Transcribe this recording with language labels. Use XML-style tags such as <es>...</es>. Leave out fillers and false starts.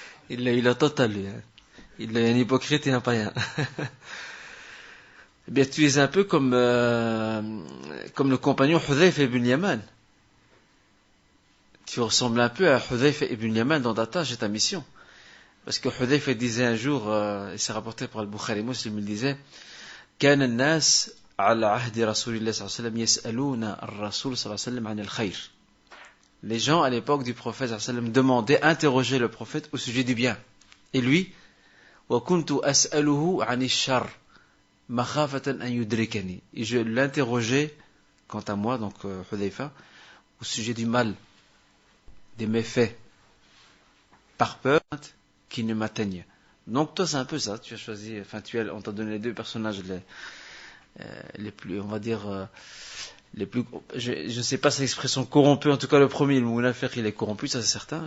<fr>Il a total, lui. Hein. Il est un hypocrite et un païen. Eh bien, tu es un peu comme le compagnon Hudhayfa ibn Yaman. Tu ressembles un peu à Hudhayfa ibn Yaman dans ta tâche et ta mission. Parce que Hudhayfa disait un jour, et c'est rapporté par Al-Bukhari Muslim, il disait</fr> <ar>كان الناس على عهد رسول الله صلى الله عليه وسلم يسألون الرسول صلى الله عليه وسلم عن الخير.</ar> <fr>Les gens à l'époque du prophète sallallahu alayhi wa sallam demandaient, interrogeaient le prophète au sujet du bien. Et lui,</fr> <ar>وَكُنْتُ أَسْأَلُهُ عَنِ الشَّرِّ مَخَافَةً أَنْ يُدْرِكَنِي.</ar> <fr>Et je l'interrogeais, quant à moi, donc Hudhayfa, au sujet du mal, des méfaits, par peur qu'il ne m'atteigne. Donc toi c'est un peu ça, tu as choisi, on t'a donné les deux personnages les plus, on va dire, les plus, je ne sais pas cette expression corrompu, en tout cas le premier, le Mounafir, il est corrompu, ça c'est certain.</fr>